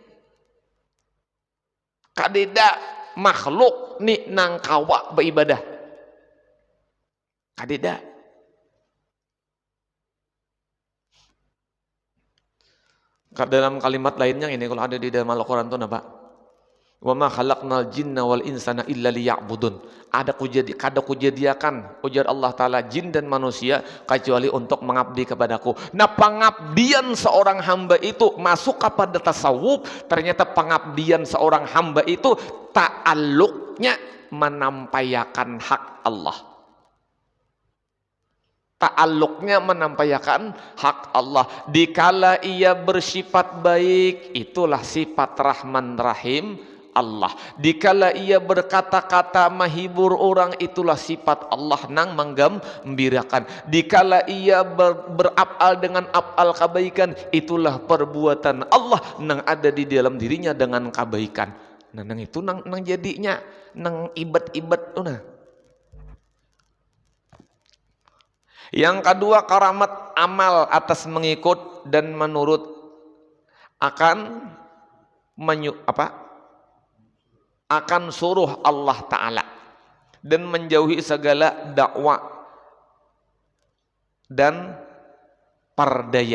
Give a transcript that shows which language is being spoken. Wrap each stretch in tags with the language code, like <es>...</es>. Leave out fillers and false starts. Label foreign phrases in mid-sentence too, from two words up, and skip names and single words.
<bjn>Kadeda makhluk ni nang kawa beribadah. Kadeda.</bjn> <id>Dalam kalimat lainnya ini kalau ada di dalam Al-Qur'an itu apa?</id> <ar>وما خلقت الجن والإنس إلا ليعبدون.</ar> <bjn>Kada kujadiakan ujar Allah taala jin dan manusia kecuali untuk mengabdi kepadaku.</bjn> <id>Nah, pengabdian seorang hamba itu masuk kepada tasawuf.</id> <bjn>Ternyata pengabdian seorang hamba itu ta'alluqnya menampayakan hak Allah. Ta'alluqnya menampayakan hak Allah.</bjn> <id>Dikala ia bersifat baik, itulah sifat Rahman Rahim Allah. Dikala ia berkata-kata menghibur orang, itulah sifat Allah nang menggembirakan. Dikala ia berafal dengan afal kebaikan, itulah perbuatan Allah nang ada di dalam dirinya dengan kebaikan.</id> <bjn>Nah, nang itu nang jadinya nang ibad-ibad tuh nah.</bjn> <id>Yang kedua, karamat amal atas mengikut dan menurut akan akan suruh Allah Ta'ala dan menjauhi segala dakwah dan perdaya.</id>